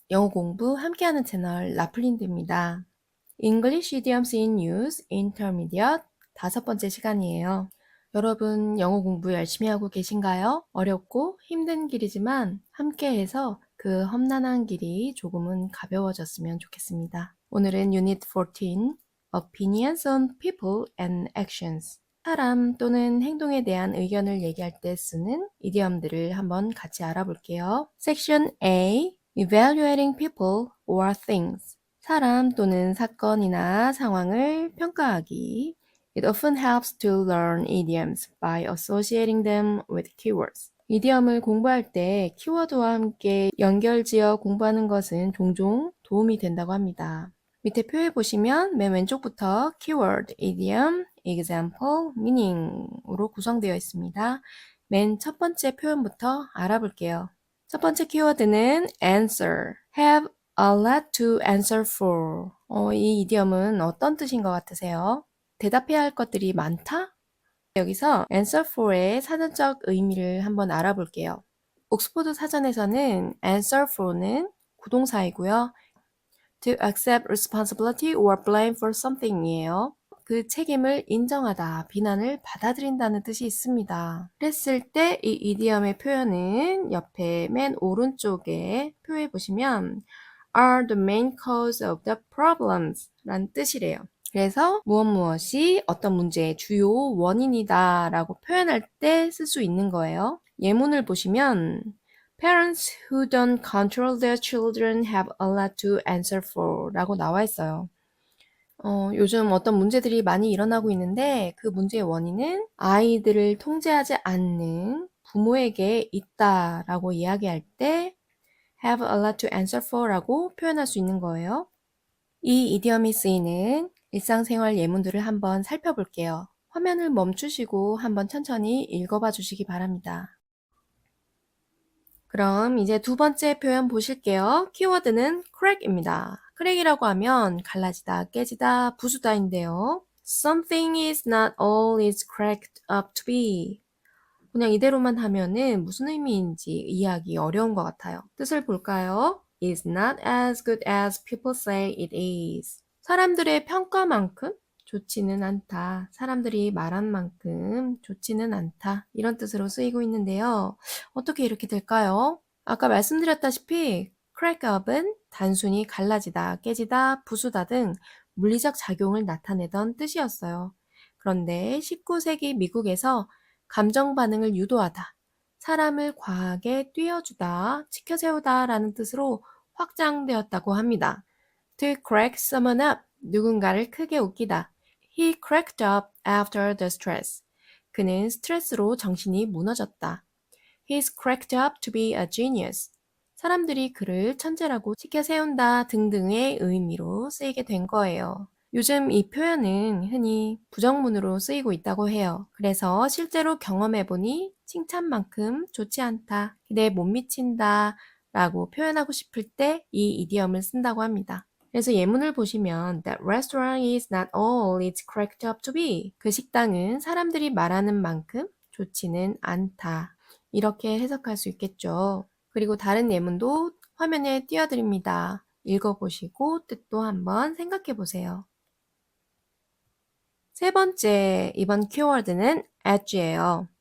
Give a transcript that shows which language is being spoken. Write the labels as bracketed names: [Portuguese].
[Korean] 영어 공부 함께하는 채널 라플린드입니다. English Idioms in Use Intermediate 다섯 번째 시간이에요. 여러분 영어 공부 열심히 하고 계신가요? 어렵고 힘든 길이지만 함께해서 그 험난한 길이 조금은 가벼워졌으면 좋겠습니다. 오늘은 Unit 14 Opinions on People and Actions 사람 또는 행동에 대한 의견을 얘기할 때 쓰는 이디엄들을 한번 같이 알아볼게요. [English] Section A Evaluating people or things [Korean] 사람 또는 사건이나 상황을 평가하기. [English] It often helps to learn idioms by associating them with keywords. [Korean] 이디엄을 공부할 때 키워드와 함께 연결지어 공부하는 것은 종종 도움이 된다고 합니다. 밑에 표에 보시면 맨 왼쪽부터 keyword, idiom, example, meaning으로 구성되어 있습니다. 맨 첫 번째 표현부터 알아볼게요. 첫 번째 키워드는 [English] answer, have a lot to answer for. [Korean] 이 이디엄은 어떤 뜻인 것 같으세요? 대답해야 할 것들이 많다? 여기서 answer for의 사전적 의미를 한번 알아볼게요. 옥스포드 사전에서는 answer for는 구동사이고요. [English] To accept responsibility or blame for something이에요. [Korean] 그 책임을 인정하다, 비난을 받아들인다는 뜻이 있습니다. 그랬을 때 이 이디엄의 표현은 옆에 맨 오른쪽에 표에 보시면 [English] are the main cause of the problems [Korean] 라는 뜻이래요. 그래서 무엇이 어떤 문제의 주요 원인이다 라고 표현할 때 쓸 수 있는 거예요. 예문을 보시면 [English] Parents who don't control their children have a lot to answer for [Korean] 라고 나와 있어요. 요즘 어떤 문제들이 많이 일어나고 있는데 그 문제의 원인은 아이들을 통제하지 않는 부모에게 있다라고 이야기할 때 [English] have a lot to answer for [Korean] 라고 표현할 수 있는 거예요. 이 이디엄이 쓰이는 일상생활 예문들을 한번 살펴볼게요. 화면을 멈추시고 한번 천천히 읽어봐 주시기 바랍니다. 그럼 이제 두 번째 표현 보실게요. 키워드는 crack입니다. crack이라고 하면 갈라지다, 깨지다, 부수다인데요. [English] Something is not all it's cracked up to be. [Korean] 그냥 이대로만 하면은 무슨 의미인지 이해하기 어려운 것 같아요. 뜻을 볼까요? [English] It's not as good as people say it is. [Korean] 사람들의 평가만큼 좋지는 않다. 사람들이 말한 만큼 좋지는 않다. 이런 뜻으로 쓰이고 있는데요. 어떻게 이렇게 될까요? 아까 말씀드렸다시피 crack up은 단순히 갈라지다, 깨지다, 부수다 등 물리적 작용을 나타내던 뜻이었어요. 그런데 19세기 미국에서 감정 반응을 유도하다, 사람을 과하게 띄워주다, 치켜세우다 라는 뜻으로 확장되었다고 합니다. [English] To crack someone up, [Korean] 누군가를 크게 웃기다. [English] He cracked up after the stress. [Korean] 그는 스트레스로 정신이 무너졌다. [English] He's cracked up to be a genius. [Korean] 사람들이 그를 천재라고 치켜세운다 등등의 의미로 쓰이게 된 거예요. 요즘 이 표현은 흔히 부정문으로 쓰이고 있다고 해요. 그래서 실제로 경험해보니 칭찬만큼 좋지 않다, 기대에 못 미친다 라고 표현하고 싶을 때 이 이디엄을 쓴다고 합니다. 그래서 예문을 보시면 [English] That restaurant is not all it's cracked up to be. [Korean] 그 식당은 사람들이 말하는 만큼 좋지는 않다. 이렇게 해석할 수 있겠죠. 그리고 다른 예문도 화면에 띄워드립니다. 읽어보시고 뜻도 한번 생각해 보세요. 세 번째, 이번 키워드는 edge예요.